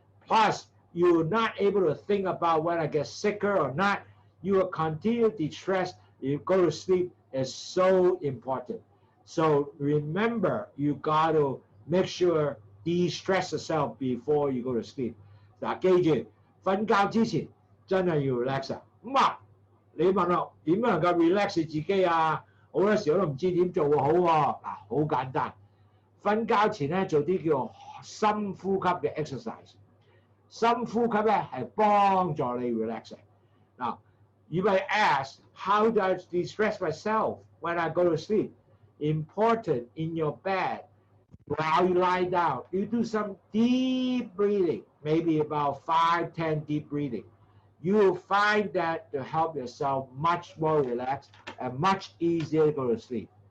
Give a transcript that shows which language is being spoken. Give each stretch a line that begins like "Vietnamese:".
English: Plus, you're not able to think about when I get sicker or not. You will continue to de-stress. You go to sleep is so important. So remember, you got to make sure de-stress yourself before you go to sleep.
Chinese: 嗱，記住瞓覺之前真係要 relax 啊。咁啊，你問我點樣能夠 relax 自己啊？好多時候都唔知點做好喎。嗱，好簡單，瞓覺前咧做啲叫深呼吸嘅 exercise。深呼吸咧係幫助你 relax 嘅。
English: 嗱， you may ask, how do I de-stress myself when I go to sleep? Important in your bed, while you lie down, you do some deep breathing, maybe about 5-10 deep breathing. You will find that to help yourself much more relaxed and much easier to go to sleep.